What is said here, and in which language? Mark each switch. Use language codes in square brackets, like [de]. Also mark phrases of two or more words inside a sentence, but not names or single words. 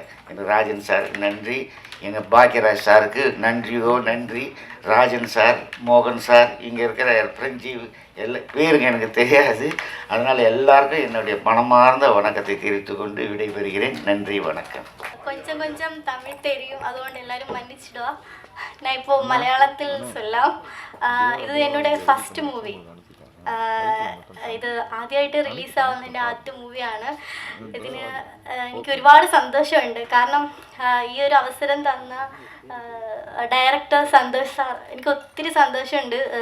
[ta] எனக்கு ராஜன் சாருக்கு நன்றி, எங்கள் பாக்யராஜ் சாருக்கு நன்றியோ நன்றி. ராஜன் சார், மோகன் சார், இங்கே இருக்கிற பிரெஞ்சி எல்லா பேருங்க எனக்கு தெரியாது. அதனால் எல்லாருக்கும் என்னுடைய மனமார்ந்த வணக்கத்தை தெரிவித்து கொண்டு விடைபெறுகிறேன். நன்றி, வணக்கம். கொஞ்சம் கொஞ்சம் தமிழ் தெரியும், അതുകൊണ്ട് எல்லாரும் மன்னிச்சிடுவா. நான் இப்போது മലയാളത്തിൽ சொல்லாம். ഇത് என்னுடைய [en] first movie. [ml] ഇത് ആദ്യമായിട്ട് റിലീസാവുന്നതിൻ്റെ ആദ്യത്തെ മൂവിയാണ്. ഇതിന് എനിക്ക് ഒരുപാട് സന്തോഷമുണ്ട്. കാരണം ഈ ഒരു അവസരം തന്ന ഡയറക്ടർ സന്തോഷ് സാർ, എനിക്ക് ഒത്തിരി സന്തോഷമുണ്ട്.